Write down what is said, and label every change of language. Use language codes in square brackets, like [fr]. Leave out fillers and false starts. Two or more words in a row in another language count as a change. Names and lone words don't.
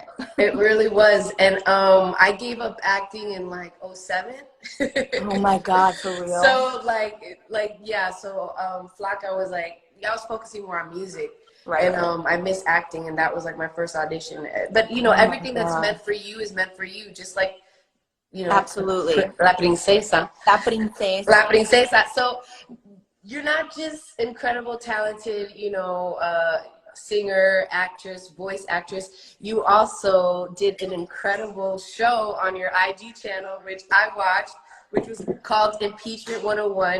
[en] It really was, and I gave up acting in like 2007. Oh my God, for real. So like yeah. So Flaca was like. I was focusing more on music. And I miss acting, and that was like my first audition. But you know, everything that's meant for you is meant for you, just like, you know, absolutely. [es] La princesa. La princesa. La princesa. [en] So you're not just incredible, talented, you know, singer, actress, voice actress. You also did an incredible show on your IG channel, which I watched, which was called Impeachment 101.